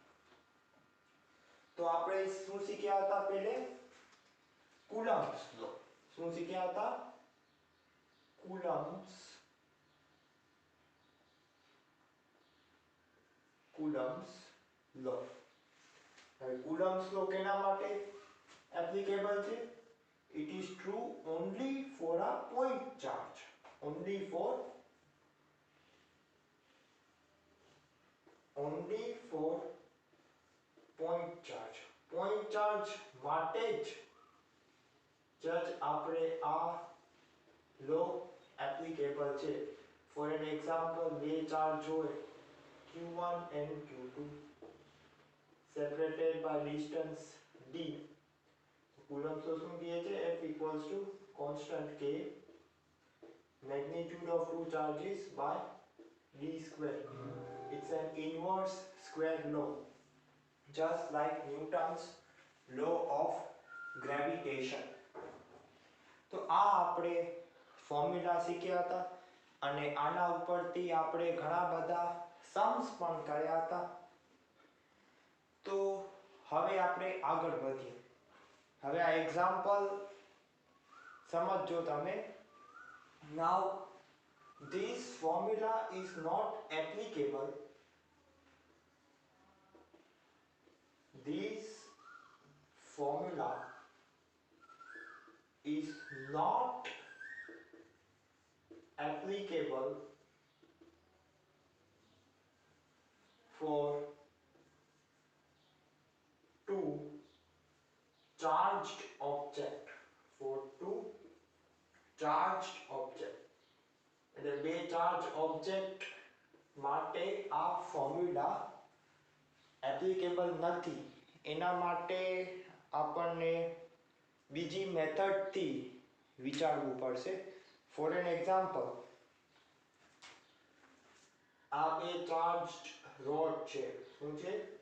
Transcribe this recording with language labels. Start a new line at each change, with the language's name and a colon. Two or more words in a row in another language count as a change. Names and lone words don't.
Gujarati: તો આપણે શું શીખ્યા હતા? પહેલે
English: Coulomb's law.
Gujarati: શું શીખ્યા હતા?
English: Coulomb's law.
Gujarati: હવે
English: Coulomb's law
Gujarati: કેના માટે એપ્લિકેબલ છે?
English: It is true only for a point charge. Only for point charge. Point charge
Gujarati: માટે જ આપણે આ
English: law applicable
Gujarati: છે.
English: For an example,
Gujarati: બે ચાર્જ હોય
English: Q1 and Q2 separated by distance d. Coulomb's law
Gujarati: શું કહે છે?
English: F equals to constant k magnitude of two charges by d square. It's an inverse square law, just like Newton's law of gravitation.
Gujarati: તો આ આપણે ફોર્મ્યુલા શીખ્યા હતા અને આના ઉપરથી આપણે ઘણા બધા सम्स પણ કર્યા હતા. તો હવે આપણે આગળ વધીએ. હવે આ એક્ઝામ્પલ સમજો તમે.
English: Now this formula is not applicable. This formula is not applicable for two charged object. For two charged object.
Gujarati: એટલે બે
English: charge object
Gujarati: માટે આ
English: formula applicable
Gujarati: નથી. એના માટે આપણને બીજી મેથડથી વિચારવું પડશે.
English: For an example,
Gujarati: આ બે
English: charged rod
Gujarati: છે. શું છે?